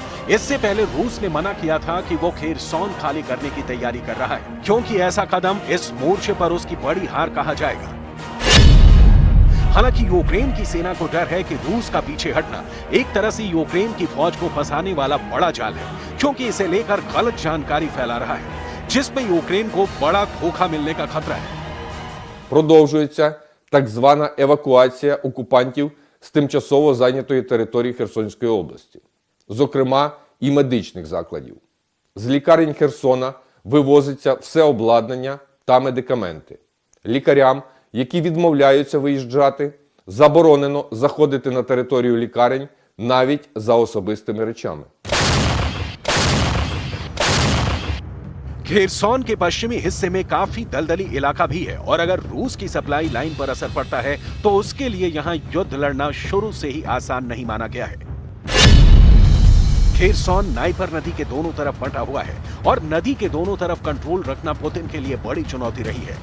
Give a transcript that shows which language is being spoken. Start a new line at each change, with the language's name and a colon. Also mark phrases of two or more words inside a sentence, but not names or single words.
Hindi: इससे पहले रूस ने मना किया था कि वो खेरसॉन खाली करने की तैयारी कर रहा है, क्योंकि ऐसा कदम इस मोर्चे पर उसकी बड़ी हार कहा जाएगा। हालांकि यूक्रेन की सेना को डर है कि रूस का पीछे हटना एक तरह से यूक्रेन की फौज को फंसाने वाला बड़ा जाल है, क्योंकि इसे लेकर गलत जानकारी फैला रहा है, जिसमें यूक्रेन को बड़ा धोखा मिलने का खतरा है।
Ukrainian: Продовжується так звана евакуація окупантів з тимчасово зайнятої території Херсонської області, зокрема і медичних закладів. З лікарень Херсона вивозиться все обладнання та медикаменти. Лікарям, які відмовляються виїжджати, заборонено заходити на територію лікарень навіть за особистими речами.
Hindi: खेरसॉन के पश्चिमी हिस्से में काफी दलदली इलाका भी है और अगर रूस की
English: supply line
Hindi: पर असर पड़ता है तो उसके लिए यहाँ युद्ध लड़ना शुरू से ही आसान नहीं माना गया है। खेरसॉन नाइपर नदी के दोनों तरफ बंटा हुआ है और नदी के दोनों तरफ कंट्रोल रखना पुतिन के लिए बड़ी चुनौती रही है।